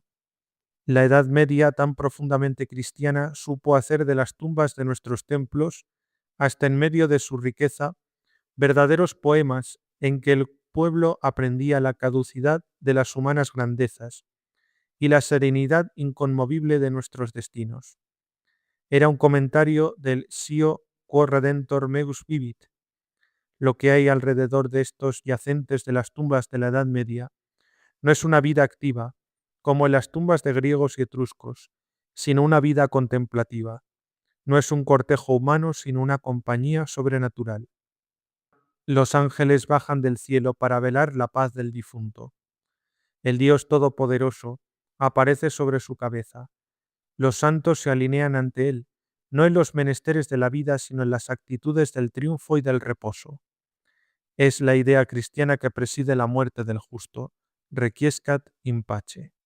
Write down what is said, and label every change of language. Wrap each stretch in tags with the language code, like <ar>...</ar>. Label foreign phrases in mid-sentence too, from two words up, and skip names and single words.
<es>La Edad Media, tan profundamente cristiana, supo hacer de las tumbas de nuestros templos, hasta en medio de su riqueza, verdaderos poemas en que el pueblo aprendía la caducidad de las humanas grandezas y la serenidad inconmovible de nuestros destinos. Era un comentario del</es> <la>Sio quo Redentor meus vivit.</la> <es>Lo que hay alrededor de estos yacentes de las tumbas de la Edad Media no es una vida activa, como en las tumbas de griegos y etruscos, sino una vida contemplativa. No es un cortejo humano, sino una compañía sobrenatural. Los ángeles bajan del cielo para velar la paz del difunto. El Dios Todopoderoso aparece sobre su cabeza. Los santos se alinean ante él, no en los menesteres de la vida, sino en las actitudes del triunfo y del reposo. Es la idea cristiana que preside la muerte del justo.</es> <la>Requiescat in pace.</la>